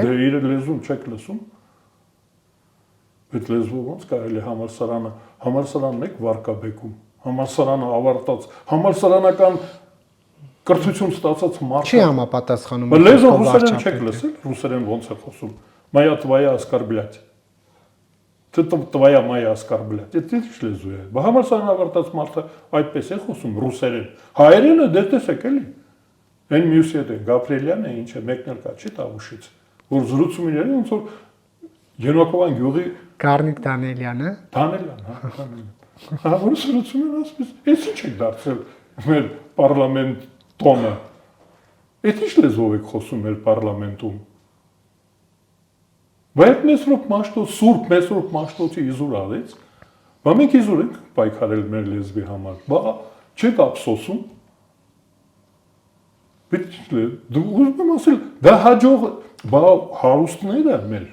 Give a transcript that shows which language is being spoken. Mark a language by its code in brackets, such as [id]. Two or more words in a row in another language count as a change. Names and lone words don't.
[hy] Դե իր լեզուն չեք լսում։ Այդ լեզվով ոնց կարելի համալսարանն եք վարկաբեկում։ Համալսարանը ավարտած, համալսարանական կրթություն ստացած մարդ չի համապատասխանում։ Լեզուն ռուսերեն չեք լսել, ռուսերեն ոնց է խոսում։ [ru] Моя твоя оскорблять։ Твоя моя оскорблять։ [hy] Դա ինչ լեզու է։ Համալսարան ավարտած մարդը այդպես է խոսում ռուսերեն։ Հայերենը դե տեսեք էլի։ Այն մյուսի հետ է Գաբրիելյանը, ինչ է, մեկն էլ կա չի Տավուշից, որ զրուցում իրեն ոնց որ Յենոկովան գյուղի Գառնիկ Դանիելյանը։ Դանիելյան, հա, Դանիելյան։ Հա, որ զրուցում են ասես, էս ինչ եք դարձել մեր պարլամենտ տոնը։ Էդ ինչ լեզվով եք խոսում մեր պարլամենտում։ Բայց Մեսրոպ Մաշտոց, Սուրբ Մեսրոպ Մաշտոցի իզուր արեց, բա մենք իզուր ենք պայքարել մեր լեզվի համար, բա չեք ափսոսում։ Դու ուզում եմ ասել, դա հաջող, բա հարուստները մեր։